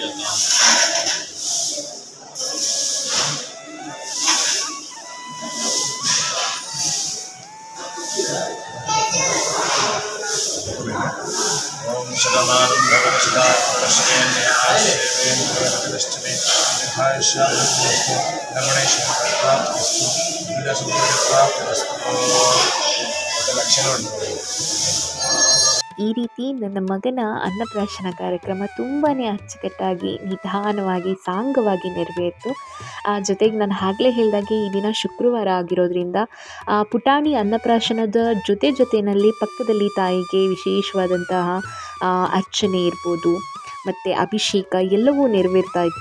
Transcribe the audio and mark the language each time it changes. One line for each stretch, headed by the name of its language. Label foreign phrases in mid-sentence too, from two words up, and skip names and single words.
Sanskrit: ओम शतमानं भवति सदा पश्येन्याश्रेवेन्द्रवदष्टमे दीर्घायुष्यास्तु रमणेश्वरप्राप्तिस्तु विदसुप्राप्तिस्तु लक्षण
Kannada: ಈ ರೀತಿ ನನ್ನ ಮಗನ ಅನ್ನಪ್ರಾಶನ ಕಾರ್ಯಕ್ರಮ ತುಂಬಾ ಅಚ್ಚುಕಟ್ಟಾಗಿ ನಿಧಾನವಾಗಿ ಸಾಂಗವಾಗಿ ನೆರವೇರಿತು. ಜೊತೆಗೆ ನಾನು ಆಗಲೇ ಹೇಳಿದಾಗೆ ಈ ದಿನ ಶುಕ್ರವಾರ ಆಗಿರೋದ್ರಿಂದ ಪುಟಾಣಿ ಅನ್ನಪ್ರಾಶನದ ಜೊತೆಯಲ್ಲಿ ಪಕ್ಕದಲ್ಲಿ ತಾಯಿಗೆ ವಿಶೇಷವಾದಂತಹ ಅರ್ಚನೆ ಇರ್ಬೋದು ಮತ್ತು ಅಭಿಷೇಕ ಎಲ್ಲವೂ ನೆರವೇರ್ತಾ ಇತ್ತು.